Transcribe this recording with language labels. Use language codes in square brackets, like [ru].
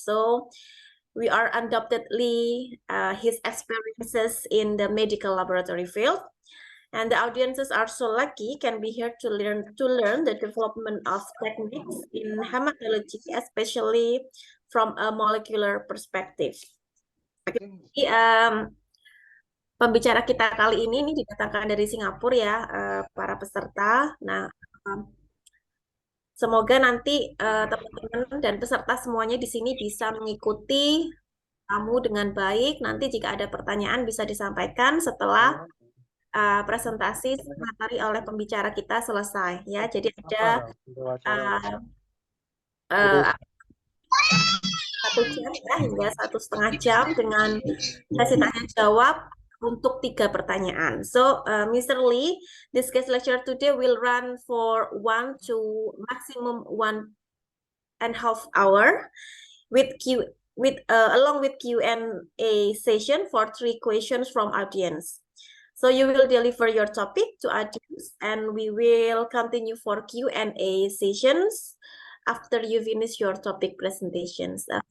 [en] So we are undoubtedly his experiences in the medical laboratory field. And the audiences are so lucky can be here to learn the development of techniques in hematology, especially from a molecular perspective. [id] Jadi, pembicara kita kali ini didatangkan dari Singapura ya, para peserta. Nah, semoga nanti teman-teman dan peserta semuanya di sini bisa mengikuti kamu dengan baik. Nanti jika ada pertanyaan bisa disampaikan setelah presentasi materi oleh pembicara kita selesai ya. Jadi ada uh, uh, 1 jam ya hingga 1,5 jam dengan sesi tanya jawab untuk 3 pertanyaan. [en] So, Mr. Lee, this guest lecture today will run for 1 to maximum 1.5 hour with along with Q&A session for 3 questions from audience. So you will deliver your topic to audience and we will continue for Q&A sessions after you finish your topic presentations.